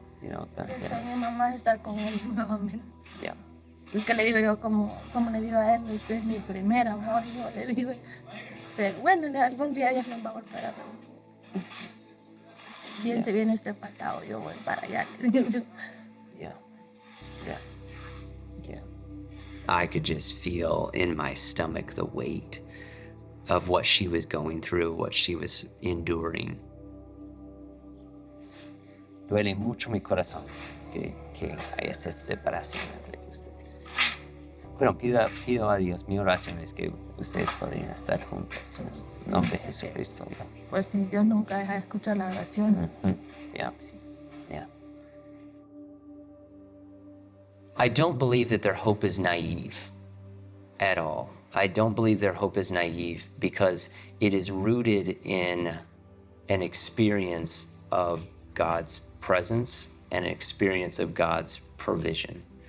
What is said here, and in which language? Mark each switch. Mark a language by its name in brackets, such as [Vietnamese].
[Spanish] Mi mamá estar con él nuevamente. Yeah. Es que le digo yo, como le digo a él, este es mi primer amor, yo le digo. Pero bueno, algún día ella nos va a volver a ver. Bien, se viene este patado, yo voy para allá. Yeah. [English] I could just feel in my stomach the weight of what she was going through, what she was enduring. [Spanish] Duele mucho mi corazón que haya esa separación entre ustedes. Pero pido a Dios, mi oración es que ustedes podrían estar juntos en nombre de Jesucristo. Pues sí, yo nunca dejé de escuchar la oración. Yeah. [English] I don't believe that their hope is naive at all. I don't believe their hope is naive because it is rooted in an experience of God's presence and an experience of God's provision.